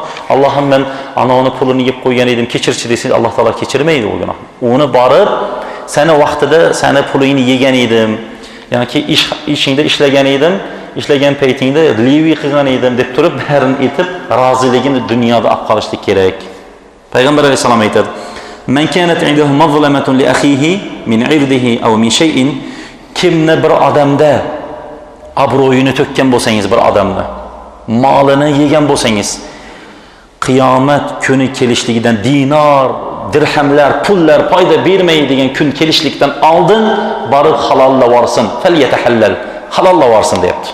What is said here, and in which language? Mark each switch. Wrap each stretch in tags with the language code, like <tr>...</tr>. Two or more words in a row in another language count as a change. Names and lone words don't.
<uz>Allohim men anavni pulini yeb qo'ygan edim, kechirchi desangiz, Alloh taolo kechirmaydi u gunohni. Uni borib, seni vaqtida seni pulingni yegan edim, yoki ishingda ishlagan edim, ishlagan paytingda levi qilgan edim deb turib, barini aytib, roziligini dunyoda olib qolishlik kerak. Payg'ambar alayhisalom aytadi:</uz> <ar>"من كانت عنده مظلمة لأخيه من عرضه أو من شيء",</ar> <uz>kimni bir odamda obro'yini to'kkan bo'lsangiz, bir odamni molini yegan bo'lsangiz, qiyomat kuni kelishligidan dinar, dirhamlar, pullar foyda bermaydigan kun kelishlikdan oldin borib halollab olsin, falyatahallal, halollab olsin deyapti.</uz>